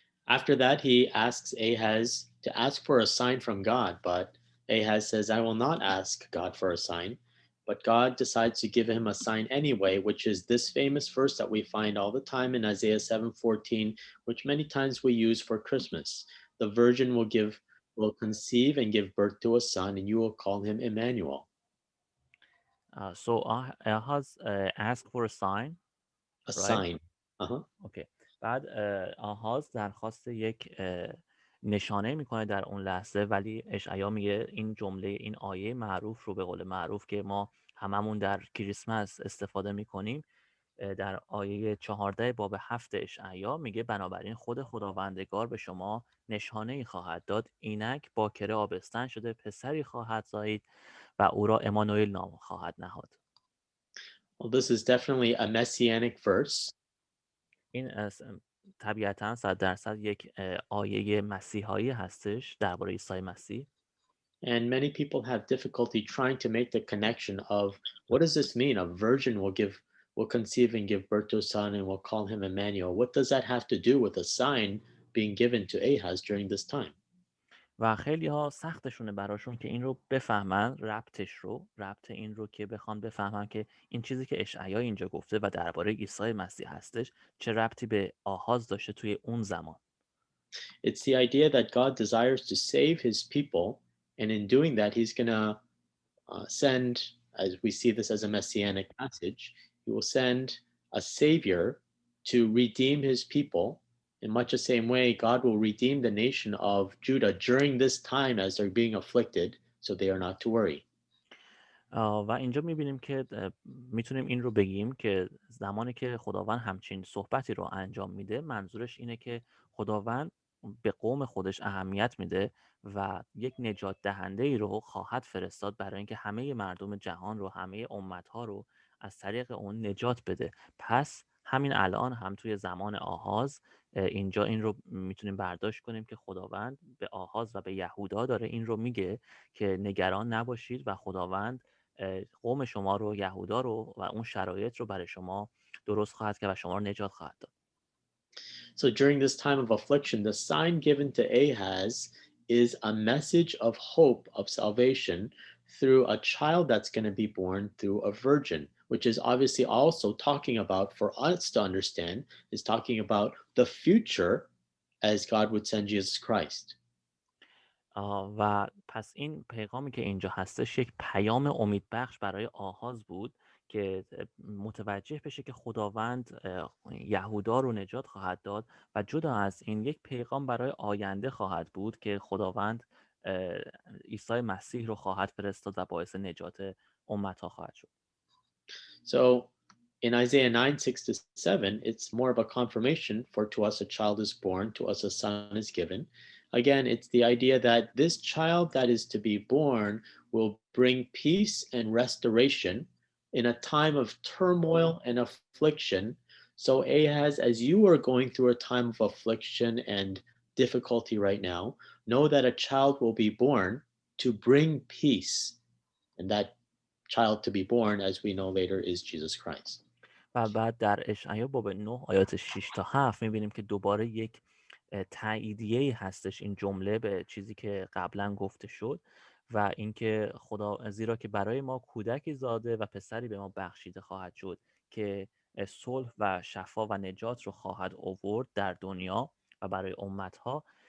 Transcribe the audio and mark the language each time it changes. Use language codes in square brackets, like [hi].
[en] After that, he asks Ahaz to ask for a sign from God, but Ahaz says, I will not ask God for a sign. But God decides to give him a sign anyway, which is this famous verse that we find all the time in Isaiah 7:14, which many times we use for Christmas. The virgin will conceive and give birth to a son, and you will call him Emmanuel. So Ahaz asked for a sign. A right? sign. [fa] اوکی. بعد آحاز درخواست یک نشانه میکنه در اون لحظه، ولی اشعیا میگه این جمله، این آیه معروف رو به قول معروف که ما هممون در کریسمس استفاده میکنیم، در آیه 14 باب 7 اشعیا میگه بنابراین خود خداوندگار به شما نشانه ای خواهد داد، اینک باکره آبستن شده، پسری خواهد زایید و او را امانوئل نام خواهد نهاد. [en] Well, this is definitely a messianic verse. [fa] این طبیعتاً 100% یک آیه مسیحایی هستش درباره عیسی مسیح. [en] And many people have difficulty trying to make the connection of what does this mean? A virgin will conceive and give birth to a son and will call him Emmanuel. What does that have to do with a sign being given to Ahaz during this time? [fa] و خیلی ها سختشونه براشون که این رو بفهمن، ربط این رو که بخوان بفهمن که این چیزی که اشعیا اینجا گفته و درباره عیسی مسیح هستش چه ربطی به آغاز داشته توی اون زمان. [en] It's the idea that God desires to save his people, and in doing that, he's going to send, as we see this as a messianic passage, he will send a savior to redeem his people. In much the same way, God will redeem the nation of Judah during this time as they're being afflicted, so they are not to worry. [fa] و اینجا میبینیم که میتونیم این رو بگیم که زمانی که خداوند همچین صحبتی رو انجام میده، منظورش اینه که خداوند به قوم خودش اهمیت میده و یک نجات دهنده ای رو خواهد فرستاد برای اینکه همه مردم جهان رو، همه امتها رو از طریق اون نجات بده. پس همین الان هم توی زمان آغاز اینجا این رو میتونیم برداشت کنیم که خداوند به آغاز و به یهودا داره این رو میگه که نگران نباشید و خداوند قوم شما رو، یهودا رو و اون شرایط رو برای شما درست خواهد کرد و شما رو نجات خواهد داد. [en] So during this time of affliction, the sign given to Ahaz is a message of hope of salvation through a child that's going to be born through a virgin, which is obviously also talking about, for us to understand, is talking about the future as God would send Jesus Christ. [fa] و پس این پیغامی که اینجا هستش یک پیام امیدبخش برای آغاز بود که متوجه بشه که خداوند یهودا رو نجات خواهد داد و جدا از این یک پیغام برای آینده خواهد بود که خداوند عیسی مسیح رو خواهد فرستاد و باعث نجات امتها خواهد شد. [en] So in Isaiah 9, 6 to 7, it's more of a confirmation for to us a child is born, to us a son is given. Again, it's the idea that this child that is to be born will bring peace and restoration in a time of turmoil and affliction. So, Ahaz, as you are going through a time of affliction and difficulty right now, know that a child will be born to bring peace. And that child to be born, as we know later, is Jesus Christ. [fa] و بعد در اشعیا باب 9 آیات 6 تا 7 میبینیم که دوباره یک تأییدیه هستش این جمله به چیزی که قبلا گفته شد و اینکه خدا زیرا که برای ما کودکی زاده و پسری به ما بخشیده خواهد شد که صلح و شفا و نجات رو خواهد آورد در دنیا و برای امتها.